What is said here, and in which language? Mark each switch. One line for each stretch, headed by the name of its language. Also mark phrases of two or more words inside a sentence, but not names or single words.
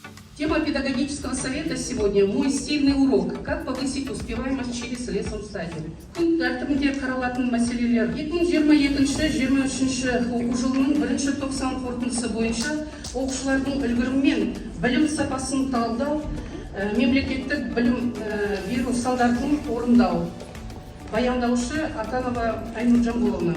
Russian: Тема педагогического совета сегодня – мой стильный урок. Как повысить успеваемость через лесом стадии.
Kazakh: Күн тәртібінде қаралатын мәселелер 2022-2023 оқу жылының 1-тоқсан қорытындысы бойынша оқушылардың үлгерімі мен білім сапасын талдау, мемлекеттік білім беру стандартын орындау. Баяндаушы Атанова Айнұр Жамболовна.